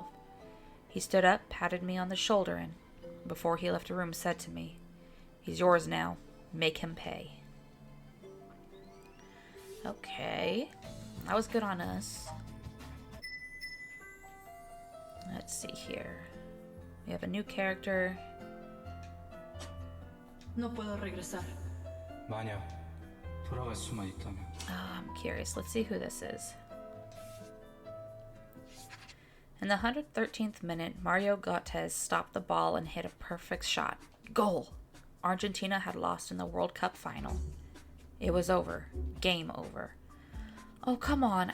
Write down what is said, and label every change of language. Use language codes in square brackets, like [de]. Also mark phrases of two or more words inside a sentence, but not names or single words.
[en] He stood up, patted me on the shoulder, and, before he left the room, said to me, "He's yours now. Make him pay." Okay. That was good on us. Let's see here. We have a new character. [es] No puedo regresar. [ko] 만약 돌아갈 수만 있다면. [en] I'm curious. Let's see who this is. In the 113th minute, Mario Götze stopped the ball and hit a perfect shot. Goal! Argentina had lost in the World Cup final. It was over. Game over. Oh, come on.